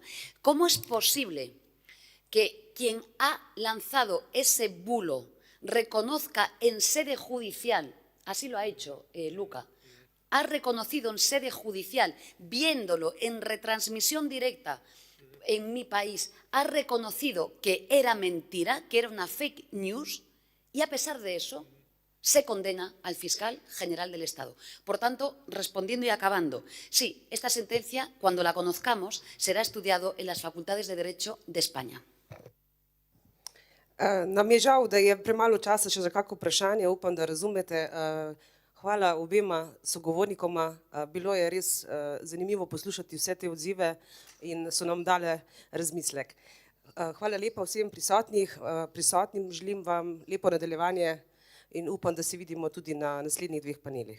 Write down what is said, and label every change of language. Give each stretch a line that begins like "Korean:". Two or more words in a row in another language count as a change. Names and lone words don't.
Spanish: ¿Cómo es posible que quien ha lanzado ese bulo reconozca en sede judicial, así lo ha hecho Luca, ha reconocido en sede judicial, viéndolo en retransmisión directa en mi país, ha reconocido que era mentira, que era una
English: fake news,
Spanish: y a pesar de eso se condena al fiscal general del Estado? Por tanto, respondiendo y acabando, sí, esta sentencia, cuando la conozcamos, será estudiado en las facultades de Derecho de España.
Slovenian: Nam je žal, da je premalo časa še za kako vprašanje, upam, da razumete. Hvala obema sogovornikoma, bilo je res zanimivo poslušati vse te odzive in so nam dale razmislek. Hvala lepa vsem prisotnim, želim vam lepo nadaljevanje in upam, da se vidimo tudi na naslednjih 2 panelih.